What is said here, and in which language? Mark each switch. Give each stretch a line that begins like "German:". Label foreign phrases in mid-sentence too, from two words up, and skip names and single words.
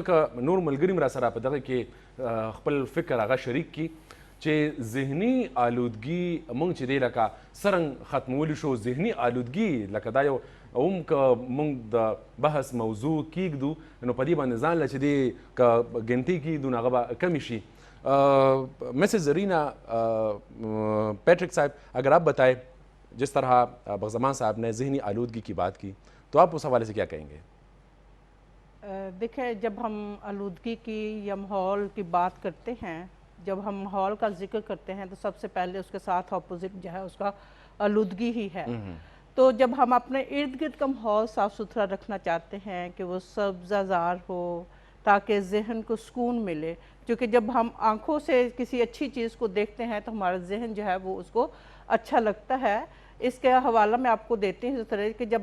Pashto: که نور ملګري م راسره په دغه کې خپل فکر هغه شریک کړي چې ذهني آلودګي موږ چې دی لکه څرنګه ختمولی شو ذهني آلودګي لکه دا یو اوم که موږ د بحث موضوع کیږدو نو په دې باندې ځان له چې دی که ګنټې کیږدو نو هغه به کمې شي
Urdu: مسز زرینہ پیٹرک صاحب اگر آپ بتائیں جس طرح بغزمان صاحب نے ذہنی آلودگی کی بات کی تو آپ اس حوالے سے کیا کہیں گے؟ دیکھیں جب ہم آلودگی کی یا ماحول کی بات کرتے ہیں جب ہم ماحول کا ذکر کرتے ہیں تو سب سے پہلے اس کے ساتھ اپوزٹ جو ہے اس کا آلودگی ہی ہے تو جب ہم اپنے ارد گرد کا ماحول صاف ستھرا رکھنا چاہتے ہیں کہ وہ سبزہ زار ہو تاکہ ذہن کو سکون ملے کیونکہ جب ہم آنکھوں سے کسی اچھی چیز کو دیکھتے ہیں تو ہمارا ذہن جو ہے وہ اس کو اچھا لگتا ہے اس کے حوالہ میں آپ کو دیتے ہیں اس طرح کہ جب